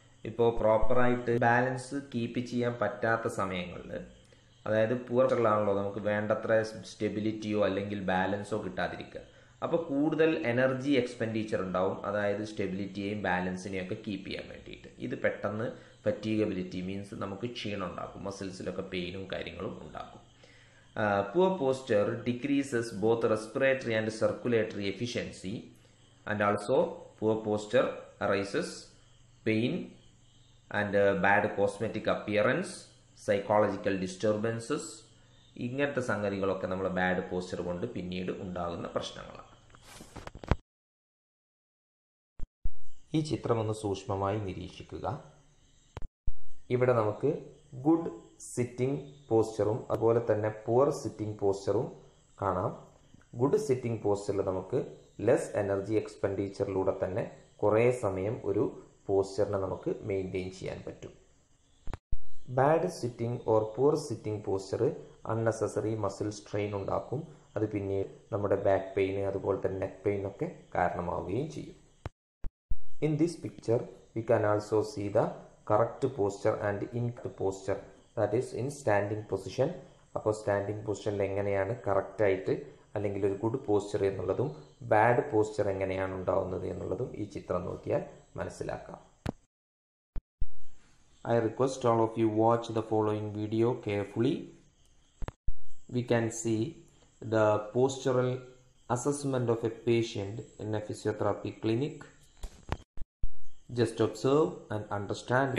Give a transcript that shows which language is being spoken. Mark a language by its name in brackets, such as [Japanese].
[Malayalam] ഇപ്പോൾ പ്രോപ്പറായിട്ട് balance keep ചെയ്യാൻ പറ്റാത്ത സമയങ്ങളിൽ, അതായത് പുവറിലാണല്ലോ നമുക്ക് വേണ്ടത്ര സ്റ്റെബിലിറ്റിയോ അല്ലെങ്കിൽ ബാലൻസോ കിട്ടാതിരിക്കുക. അപ്പോൾ കൂടുതൽ എനർജി എക്സ്പെൻഡിച്ചർ ഉണ്ടാവും, അതായത് സ്റ്റെബിലിറ്റിയെയും ബാലൻസിനെയും ഒക്കെ കീപ്പ് ചെയ്യാൻ വേണ്ടിയിട്ട്. ഇത് പെട്ടെന്ന് ഫറ്റീഗബിലിറ്റി മീൻസ് നമുക്ക് ക്ഷീണം ഉണ്ടാക്കും, മസിൽസിലൊക്കെ പെയിനും കാര്യങ്ങളും ഉണ്ടാക്കും. [English] Poor posture decreases both respiratory and circulatory efficiency, and also poor posture arises pain and bad cosmetic appearance, psychological disturbances. [Malayalam] ഇങ്ങനത്തെ സംഗതികളൊക്കെ നമ്മൾ ബാഡ് പോസ്ചർ കൊണ്ട് പിന്നീട് ഉണ്ടാകുന്ന പ്രശ്നങ്ങളാണ്. ഈ ചിത്രം ഒന്ന് സൂക്ഷ്മമായി നിരീക്ഷിക്കുക. ഇവിടെ നമുക്ക് ഗുഡ് സിറ്റിംഗ് പോസ്ചറും അതുപോലെ തന്നെ പുവർ സിറ്റിംഗ് പോസ്ചറും കാണാം. ഗുഡ് സിറ്റിംഗ് പോസ്ചറിൽ നമുക്ക് ലെസ് എനർജി എക്സ്പെൻഡിച്ചറിലൂടെ തന്നെ കുറേ സമയം ഒരു പോസ്ചറിനെ നമുക്ക് മെയിൻറ്റെയിൻ ചെയ്യാൻ പറ്റും. Bad sitting or poor sitting posture unnecessary muscle strain ഉണ്ടാക്കും. അത് പിന്നീട് നമ്മുടെ ബാക്ക് പെയിന് അതുപോലെ തന്നെ നെക്ക് പെയിനൊക്കെ കാരണമാവുകയും ചെയ്യും. [English] In this picture we can also see the correct posture and incorrect posture, that is in standing position. [Malayalam] അപ്പോൾ സ്റ്റാൻഡിങ് പൊസിഷനിൽ എങ്ങനെയാണ് കറക്റ്റായിട്ട് അല്ലെങ്കിൽ ഒരു ഗുഡ് പോസ്ചർ എന്നുള്ളതും ബാഡ് പോസ്ചർ എങ്ങനെയാണ് ഉണ്ടാവുന്നത് എന്നുള്ളതും ഈ ചിത്രം നോക്കിയാൽ മനസ്സിലാക്കാം. [English] I request all of you watch the following video carefully. We can see the postural assessment of a patient in a physiotherapy clinic. Just observe and understand.